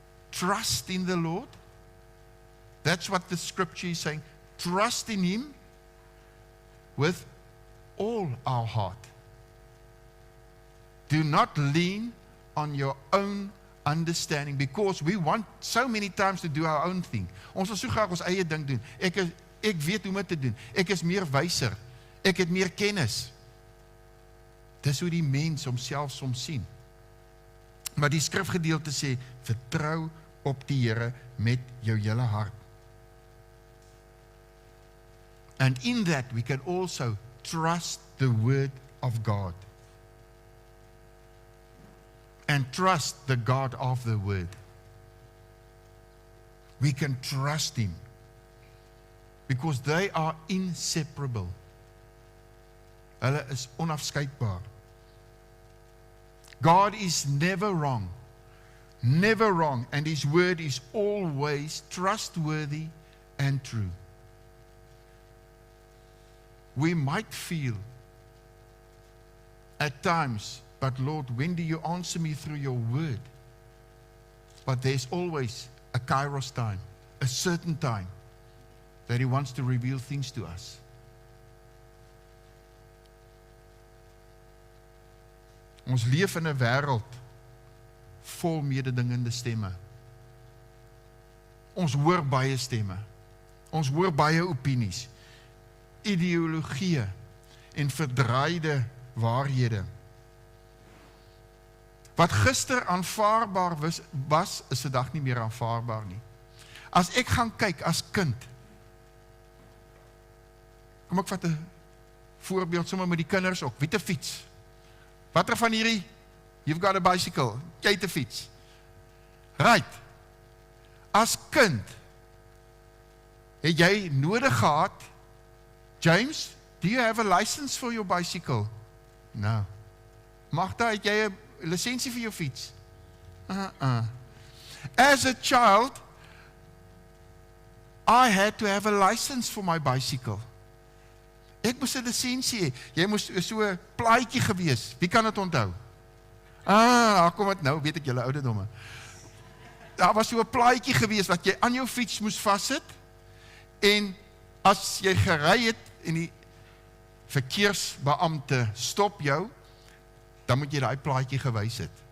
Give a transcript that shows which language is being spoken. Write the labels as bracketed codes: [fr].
[en] Trust in the Lord. That's what the scripture is saying. Trust in him with all our heart. Do not lean on your own understanding, because we want so many times to do our own thing. [af] Ons wil so graag ons eie ding doen. Ek weet hoe om dit te doen. Ek is meer wyser. Ek het meer kennis. Dis hoe die mens homself soms sien. Maar die skrifgedeelte sê, vertrou op die Here met jou hele hart. [en] And in that we can also trust the word of God. And trust the God of the word. We can trust him. Because they are inseparable. [af] Hulle is onafskeidbaar. [en] God is never wrong. Never wrong. And his word is always trustworthy and true. We might feel at times, but Lord, when do you answer me through your word? But there's always a kairos time, a certain time, that he wants to reveal things to us. [af] Ons leef in 'n wêreld vol mededingende stemme. Ons hoor baie stemme. Ons hoor baie opinies, ideologieë en verdraaide waarhede. Wat gister aanvaarbaar was, is vandag nie meer aanvaarbaar nie. As ek gaan kyk as kind, kom ek vat 'n voorbeeld sommer met die kinders ook. Wie het 'n fiets? Watter van hierdie? [en] You've got a bicycle. [af] Jy het 'n fiets. Right. As kind het jy nodig gehad, [en] James, do you have a license for your bicycle? No. [af] Magda, het jy 'n lisensie vir jou fiets? [en] As a child, I had to have a license for my bicycle. [af] Ek moes 'n lisensie hê. Jy moes so 'n plaatjie gewees. Wie kan dit onthou? Kom dit nou, weet ek julle ouderdomme. Daar was so 'n plaatjie gewees wat jy aan jou fiets moes vassit. En as jy gery het en die verkeersbeampte stop jou, dan moet jy daai plaatjie gewys het.